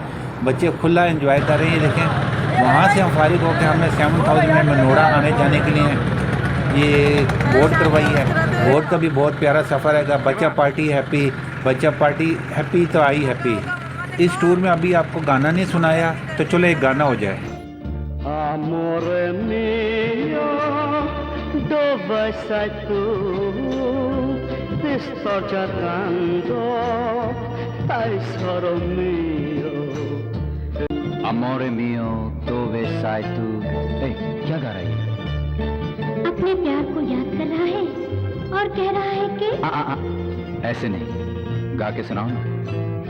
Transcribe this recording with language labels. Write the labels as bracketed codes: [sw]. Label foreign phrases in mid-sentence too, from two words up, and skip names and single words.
[hi] बच्चे खुला एंजॉय कर रहे हैं। देखें वहाँ से हम फारिग होकर हमने 7000 में मनोड़ा आने जाने के लिए ये बोट करवाई है। बोट का भी बहुत प्यारा सफ़र है। बच्चा [en] party happy, [hi] बच्चा [en] party happy [hi] तो [en] I happy. [hi] इस टूर में अभी आपको गाना नहीं सुनाया तो चलो एक गाना हो जाए। [it] Amore mio, dove sei tu? Ti sto cercando, tesoro mio. Amore mio, dove sei tu? [hi] क्या गा रही है? अपने प्यार को याद कर रहा है और कह रहा है कि ऐसे नहीं, गा के सुनाओ ना।